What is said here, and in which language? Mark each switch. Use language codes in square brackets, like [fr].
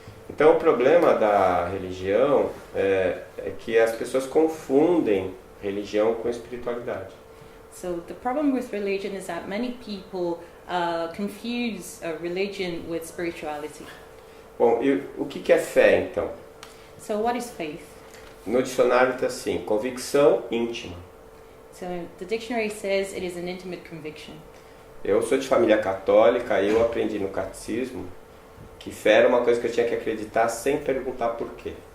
[pt] Então o problema da religião é que as pessoas confundem religião com espiritualidade. [en] So the problem with religion is that many people confuse religion with spirituality. [pt] Bom, e o que é fé então? [en] So what is faith? [pt] No dicionário está assim, convicção íntima. [en] So the dictionary says it is an intimate conviction. [pt] Eu sou de família católica e eu aprendi no catecismo que fé era uma coisa que eu tinha que acreditar sem perguntar por quê.